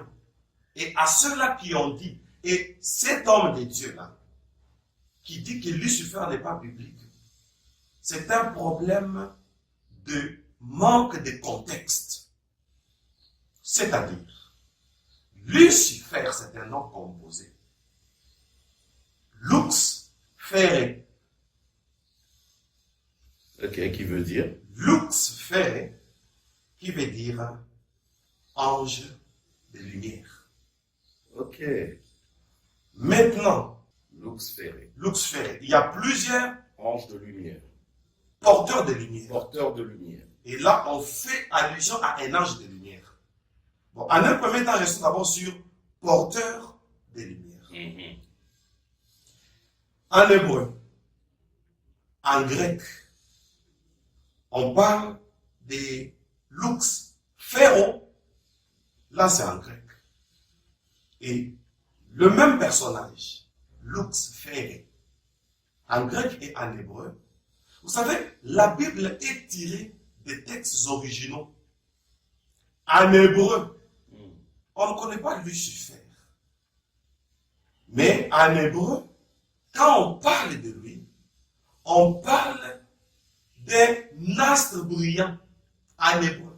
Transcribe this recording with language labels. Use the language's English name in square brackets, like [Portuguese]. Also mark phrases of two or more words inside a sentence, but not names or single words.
[French] Et à ceux-là qui ont dit, et cet homme de Dieu-là, qui dit que Lucifer n'est pas biblique, c'est un problème de manque de contexte. C'est-à-dire, Lucifer, c'est un nom composé. [Latin] Lux ferre. [French] Ok, qui veut dire? [Latin] Lux ferre, [French] qui veut dire ange de lumière. Ok. Maintenant, [Latin] Lux ferre. Lux ferre, [French] il y a plusieurs Ange de lumière. porteurs de lumière. Porteur de lumière. Et là, on fait allusion à un ange de lumière. Bon, en un premier temps, restons d'abord sur porteur de lumière. Mhm. En hébreu, en grec, on parle des [Latin] lux ferro. [French] Là, c'est en grec. Et le même personnage, [Latin] lux ferre, [French] en grec et en hébreu, vous savez, la Bible est tirée des textes originaux. En hébreu, on ne connaît pas Lucifer. Mais en hébreu, quand on parle de lui, on parle d'un astre brillant en hébreu.